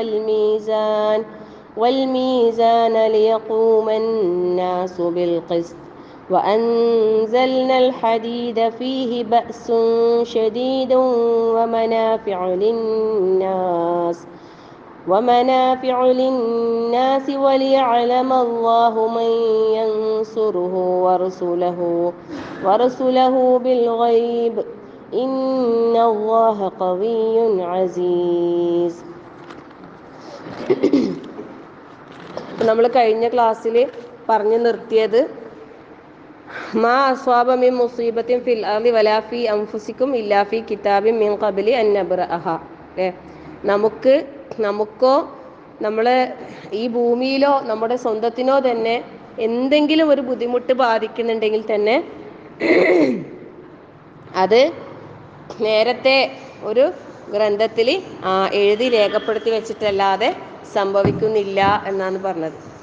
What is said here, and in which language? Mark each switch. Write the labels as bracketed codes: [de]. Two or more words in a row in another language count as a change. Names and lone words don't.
[ar] والميزان ليقوم الناس بالقسط وأنزلنا الحديد فيه بأس شديد ومنافع للناس وليعلم الله من ينصره ورسله بالغيب إن الله قوي عزيز. [ml] നമ്മൾ കഴിഞ്ഞ ക്ലാസ്സിൽ പറഞ്ഞു നിർത്തിയത് [ar] ما أصاب من مصيبة في الأرض ولا في أنفسكم إلا في كتاب من قبل أن نبرأها. [ml] നമുക്കോ നമ്മളെ ഈ ഭൂമിയിലോ നമ്മുടെ സ്വന്തത്തിനോ തന്നെ എന്തെങ്കിലും ഒരു ബുദ്ധിമുട്ട് ബാധിക്കുന്നുണ്ടെങ്കിൽ തന്നെ അത് നേരത്തെ ഒരു ഗ്രന്ഥത്തിൽ എഴുതി രേഖപ്പെടുത്തി വെച്ചിട്ടല്ലാതെ സംഭവിക്കുന്നില്ല എന്നാണ് പറഞ്ഞത്.